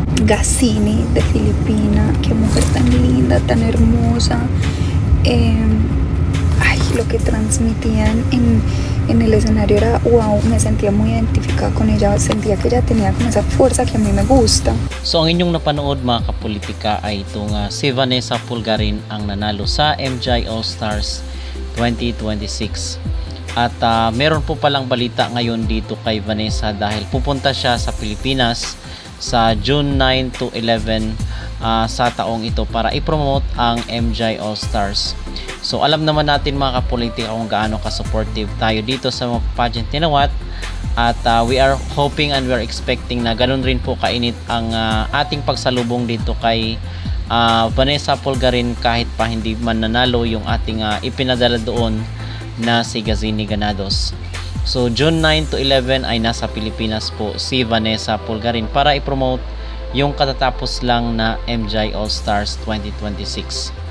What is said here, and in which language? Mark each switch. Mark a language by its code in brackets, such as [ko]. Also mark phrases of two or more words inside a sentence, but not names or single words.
[tl] Gazini de Filipina. [es] Qué mujer tan linda, tan hermosa. Ay, lo que transmitían en el escenario era wow, me sentía muy identificada con ella, sentía que ella tenía como esa fuerza que a mí me gusta. [tl] So ang inyong napanood mga kapolitika ay itong si Vanessa Pulgarin ang nanalo sa MJ All-Stars 2026. At meron po palang balita ngayon dito kay Vanessa dahil pupunta siya sa Pilipinas sa June 9 to 11 sa taong ito para i-promote ang MJ All-Stars. So alam naman natin mga kapolitika kung gaano ka-supportive tayo dito sa mga pageant ni Nawat. At [en] we are hoping and we are expecting [tl] na ganun rin po kainit ang ating pagsalubong dito kay Vanessa Pulgarin kahit pa hindi man nanalo yung ating ipinadala doon na si Gazini Ganados. So June 9 to 11 ay nasa Pilipinas po si Vanessa Pulgarin para i-promote yung katatapos lang na MJ All-Stars 2026.